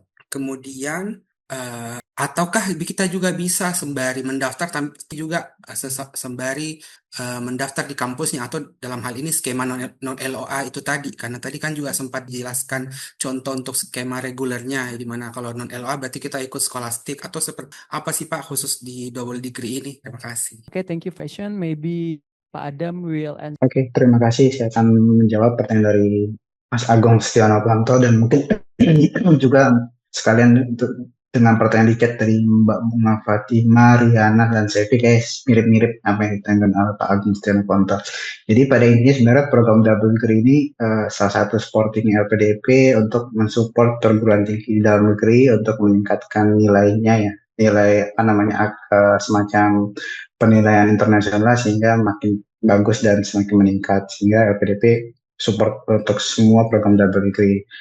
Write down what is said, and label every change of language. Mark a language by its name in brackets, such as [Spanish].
[Indonesian] Kemudian ataukah kita juga bisa sembari mendaftar tapi juga sembari mendaftar di kampusnya, atau dalam hal ini skema non LOA itu tadi, karena tadi kan juga sempat dijelaskan contoh untuk skema regulernya, di mana kalau non LOA berarti kita ikut skolastik, atau seperti apa sih Pak khusus di double degree ini? Terima kasih. [English] Okay, thank you Fashion. Maybe Pak Adam will answer. [Indonesian] Oke, terima kasih. Saya akan menjawab pertanyaan dari Mas Agung Setiono Pranto, dan mungkin juga sekalian dengan pertanyaan di chat dari Mbak Bunga Fatima, Riana, dan Sevi, guys, mirip-mirip apa yang ditanyakan oleh Pak Agung Setiono Pranto. Jadi pada intinya sebenarnya program double degree ini salah satu supporting LPDP untuk mensupport perguruan tinggi di dalam negeri untuk meningkatkan nilainya, ya, nilai semacam penilaian internasional sehingga makin bagus dan semakin meningkat, sehingga LPDP support untuk semua program double degree.